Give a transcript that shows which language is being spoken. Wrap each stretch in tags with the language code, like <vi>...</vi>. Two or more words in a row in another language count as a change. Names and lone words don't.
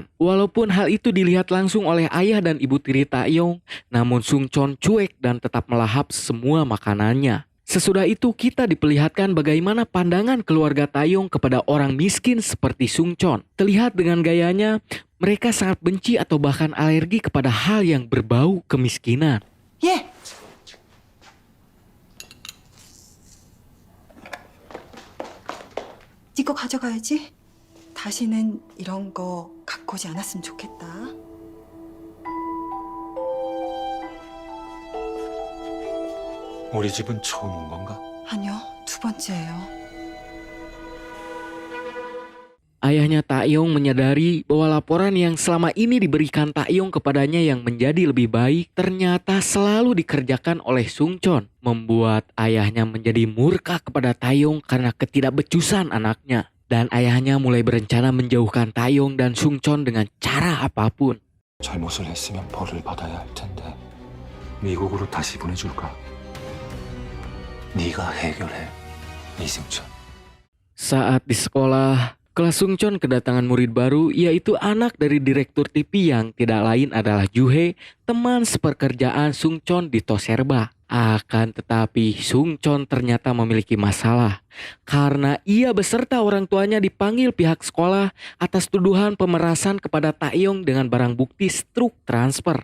<id>Walaupun hal itu dilihat langsung oleh ayah dan ibu tiri Taeyong, namun Sungchon cuek dan tetap melahap semua makanannya. Sesudah itu kita diperlihatkan bagaimana pandangan keluarga Taeyong kepada orang miskin seperti Sungchon. Terlihat dengan gayanya, mereka sangat benci atau bahkan alergi kepada hal yang berbau kemiskinan.</id> <ko>예. 네 거 가져가야지. 다시는 이런 거 갖고 오지 않았으면 좋겠다. 우리 집은 처음 온 건가? 아니요, 두 번째예요.</ko> <id>Ayahnya Taeyong menyadari bahwa laporan yang selama ini diberikan Taeyong kepadanya yang menjadi lebih baik ternyata selalu dikerjakan oleh Sungchon, membuat ayahnya menjadi murka kepada Taeyong karena ketidakbecusan anaknya. Dan ayahnya mulai berencana menjauhkan Taeyong dan Sungchon dengan cara apapun.</id> <ko>잘못을 했으면 벌을 받아야 할 텐데 미국으로 다시 보내줄까? 네가 해결해, 이승천.</ko> <id>Saat di sekolah, kelas Sungchon kedatangan murid baru yaitu anak dari direktur TV yang tidak lain adalah Juhe, teman sepekerjaan Sungchon di Toserba. Akan tetapi Sungchon ternyata memiliki masalah karena ia beserta orang tuanya dipanggil pihak sekolah atas tuduhan pemerasan kepada Taeyong dengan barang bukti struk transfer.</id>